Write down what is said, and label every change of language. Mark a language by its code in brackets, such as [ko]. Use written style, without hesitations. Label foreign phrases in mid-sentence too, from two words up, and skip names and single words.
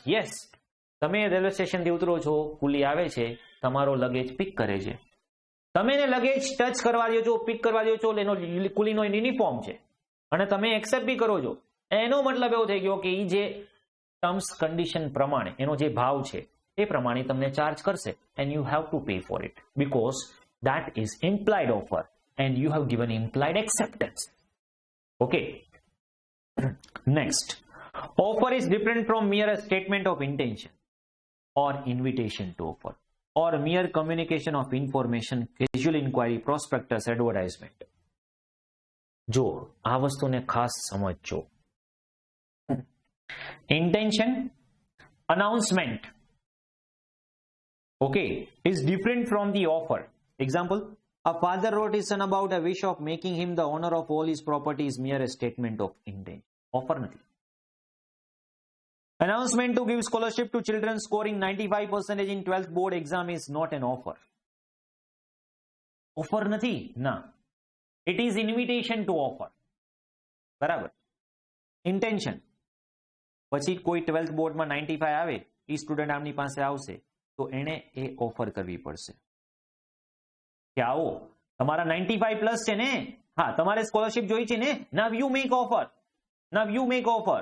[gu] યસ, તમે રેલવે સ્ટેશનથી ઉતરો છો, કુલી આવે છે, તમારો લગેજ પિક કરે છે, તમે એને લગેજ ટચ કરવા દો છો, પિક કરવા દો છો, એનો કુલીનો યુનિફોર્મ છે અને તમે એક્સેપ્ટ બી કરો છો. એનો મતલબ એવો થઈ ગયો કે એ જે [en] terms condition [gu] પ્રમાણે એનો જે ભાવ છે એ પ્રમાણે તમને ચાર્જ કરશે [en] and you have to pay for it because that is implied offer and you have given implied acceptance. Okay. Next, Offer is different from mere statement of intention or invitation to offer or mere communication of information, casual inquiry, prospectus, advertisement. [gu] જો આ વસ્તુને ખાસ સમજજો. [en] Intention, announcement, okay, is different from the offer. Example, a father wrote his son about a wish of making him the owner of all his property is mere a statement of intent. [gu] Offer નથી. [en] Announcement to give scholarship to children scoring 95% in 12th board exam is not an offer. [gu] Offer નથી ના. [en] It is invitation to offer. [gu] બરાબર. Intention. પછી કોઈ 12th બોર્ડમાં 95 આવે, એ સ્ટુડન્ટ આમની પાસે આવશે તો એને એ ઓફર કરવી પડશે કે આવો તમારા 95 પ્લસ છે ને, હા તમારે સ્કોલરશિપ જોઈ છે ને, [en] now you make offer, now you make offer, [gu] નાવ યુ મેક ઓફર.